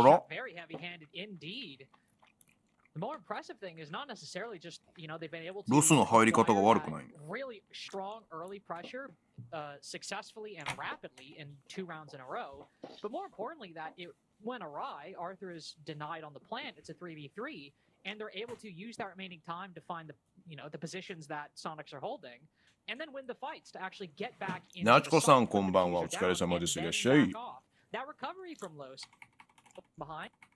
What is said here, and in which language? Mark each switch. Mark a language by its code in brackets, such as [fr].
[en] Very heavy-handed indeed. The more impressive thing is not necessarily just, they've been able to really strong early pressure successfully and rapidly in 2 rounds in a row, but more importantly that it went awry. Arthur is denied on the plant. It's a 3v3, and they're able to use that remaining time to find the positions that Sonics are holding, and then win the fights to actually get back into the site. [ja] こんばんは。お疲れ様です。いらっしゃい。 [en] That recovery from Los behind.